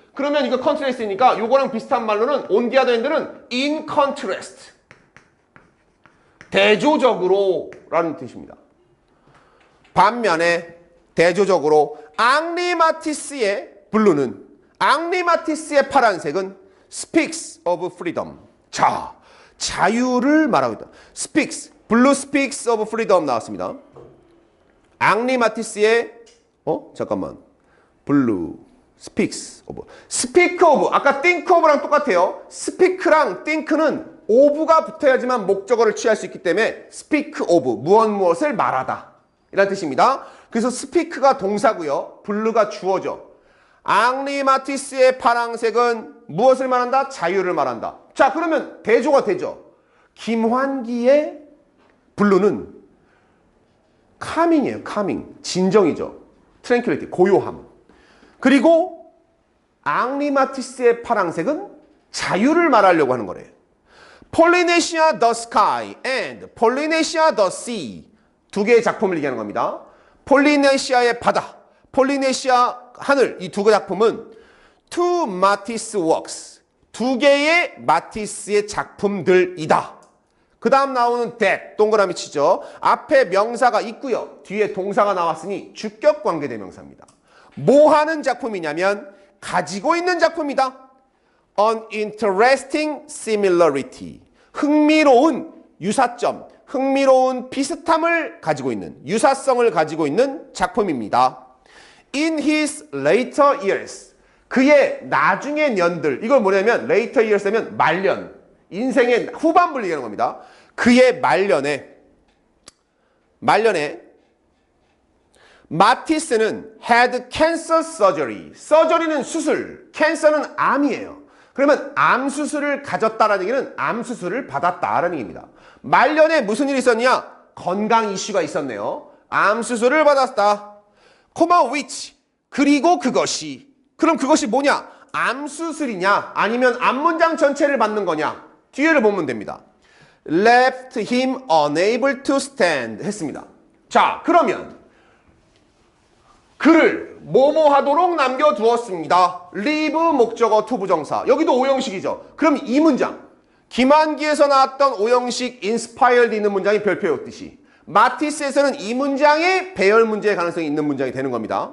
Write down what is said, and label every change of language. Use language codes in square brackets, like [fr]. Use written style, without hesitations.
[ko] 그러면 이거 contrast니까 요거랑 비슷한 말로는 [en] on the other hand [ko] 는 [en] in contrast. [ko] 대조적으로 라는 뜻입니다. 반면에 대조적으로 앙리 마티스의 블루는, 앙리 마티스의 파란색은 [en] speaks of freedom. [ko] 자, 자유를 말하고 있다. [en] speaks, blue speaks of freedom 나왔습니다. [ko] 앙리 마티스의 잠깐만. [en] blue speaks of, speak of, 아까 think of랑 똑같아요. [ko] speak랑 think는 of가 붙어야지만 목적어를 취할 수 있기 때문에 speak of, 무엇을 말하다 이란 뜻입니다. 그래서 speak가 동사고요. blue가 주어죠. 앙리 마티스의 파란색은 무엇을 말한다? 자유를 말한다. 자, 그러면 대조가 되죠. 김환기의 블루는 calming이에요. calming. 진정이죠. tranquility. 고요함. 그리고 앙리 마티스의 파란색은 자유를 말하려고 하는 거래요. [en] Polynesia the Sky and Polynesia the Sea. [ko] 두 개의 작품을 얘기하는 겁니다. 폴리네시아의 바다, 폴리네시아 하늘, 이 두 개 작품은 [en] two Matisse works. [ko] 두 개의 마티스의 작품들이다. 그 다음 나오는 that, 동그라미 치죠. 앞에 명사가 있고요. 뒤에 동사가 나왔으니 주격 관계 대명사입니다. 뭐 하는 작품이냐면 가지고 있는 작품이다. [en] An interesting similarity. [ko] 흥미로운 유사점, 흥미로운 비슷함을 가지고 있는, 유사성을 가지고 있는 작품입니다. [en] In his later years. [ko] 그의 나중의 년들. 이걸 뭐냐면 later years 하면 말년. 인생의 후반부를 얘기하는 겁니다. 그의 말년에 마티스는 [en] had cancer surgery. [ko] surgery는 수술, cancer는 암이에요. 그러면 암 수술을 가졌다라는 얘기는 암 수술을 받았다라는 얘기입니다. 말년에 무슨 일이 있었냐? 건강 이슈가 있었네요. 암 수술을 받았다. 코마 which. 그리고 그것이. 그럼 그것이 뭐냐? 암 수술이냐? 아니면 암 문장 전체를 받는 거냐? 뒤에를 보면 됩니다. [en] left him unable to stand 했습니다. [ko] 자, 그러면 그를 뭐뭐 하도록 남겨두었습니다. leave 목적어 투부정사. 여기도 오형식이죠. 그럼 이 문장. 김환기에서 나왔던 오형식 inspired 있는 문장이 별표였듯이 마티스에서는 이 문장이 배열 문제의 가능성이 있는 문장이 되는 겁니다.